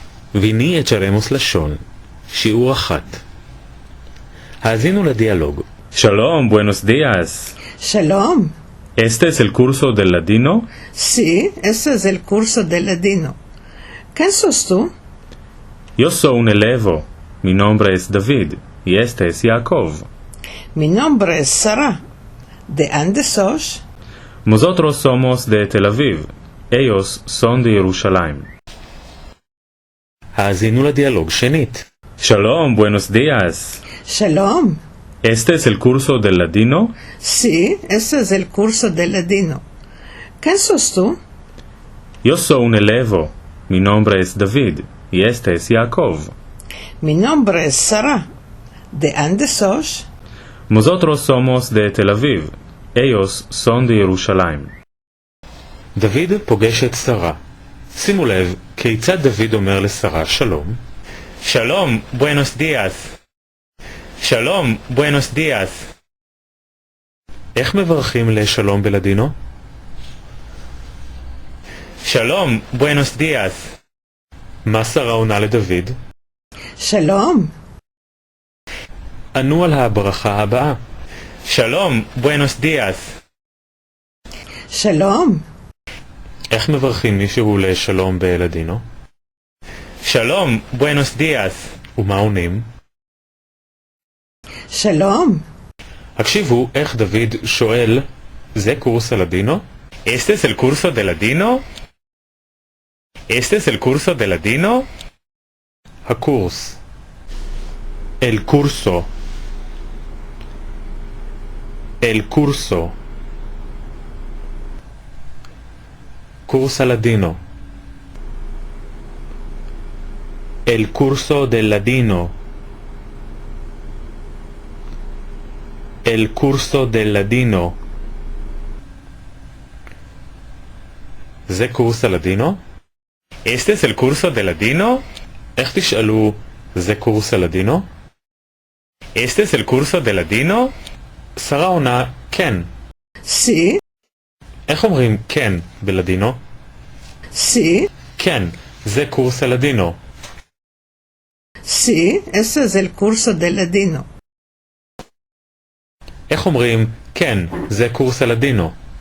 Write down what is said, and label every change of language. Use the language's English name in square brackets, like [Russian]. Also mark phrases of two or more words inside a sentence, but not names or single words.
[Hebrew] ויני אצ'רמוס לשון, שיעור 1. האזינו לדיאלוג. [Ladino] Shalom, buenos días. Shalom. ¿Este es el curso del ladino? Sí, ese es el curso de ladino. ¿Quién sos tú? Yo soy un elevo. Mi nombre es David y este es Yaakov. Mi nombre es Sara. ¿De dónde sos? Nosotros somos de Tel Aviv. Ellos son de Jerusalén. [Hebrew] האזינו לדיאלוג שנית. [Ladino] Shalom, buenos días. Shalom. ¿Este es el curso del ladino? Sí, ese es el curso de ladino. ¿Quién sos tú? Yo soy un elevo. Mi nombre es David y este es Yaakov. Mi nombre es Sara. ¿De dónde sos? Nosotros somos de Tel Aviv. Ellos son de Jerusalén. [Hebrew] דוד פוגש את שרה. שימו לב, כיצד דוד אומר לשרה שלום? [Ladino] שלום, buenos días. שלום, buenos días. [Hebrew] איך מברכים לשלום בלדינו? [Ladino] שלום, buenos días. [Hebrew] מה שרה עונה לדוד? [Ladino] שלום. [Hebrew] ענו על הברכה הבאה. שלום, [Ladino] buenos días. שלום. [Hebrew] איך מברכים מישהו לשלום בלדינו? [Ladino] שלום, buenos días. [Hebrew] ומה עונים? [Ladino] שלום. [Hebrew] הקשיבו איך דוד שואל, זה קורס הלדינו? [Ladino] Este es el curso de ladino? Este es el curso de ladino? הקורס. El curso. El curso. Curso ladino. El curso del ladino. El curso del ladino. [Hebrew] זה קורס הלדינו? [Ladino] Este es el curso de ladino? [Hebrew] איך תשאלו, זה קורס הלדינו? [Ladino] Este es el curso de ladino? [Hebrew] שרה עונה, כן. [Ladino] Sí, [Hebrew] איך אומרים כן בלדינו? [Ladino] sí, [Hebrew] כן, זה קורס הלדינו. [Ladino] sí, ese es el curso de ladino. [Hebrew] איך אומרים כן, זה קורס הלדינו?